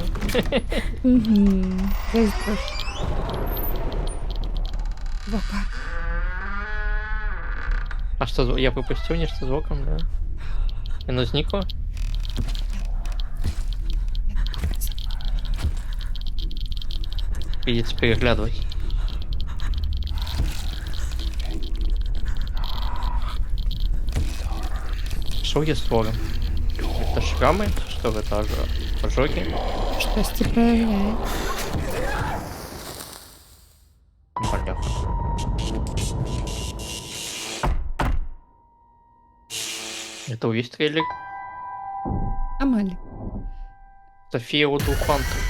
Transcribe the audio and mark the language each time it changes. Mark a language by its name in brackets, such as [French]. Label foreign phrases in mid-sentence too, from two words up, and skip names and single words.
[Belarusian] Вока. А што, я пропусціў нешта з вокам, да? Яно знікла? [Russian] Придется переглядывать. Что я створим? Это шрамы? Что это ожоги? [Ukrainian] Щось проявляє. [Russian] Бля. Это весь трейлер? [Belarusian] Амаль. Софія Удухант.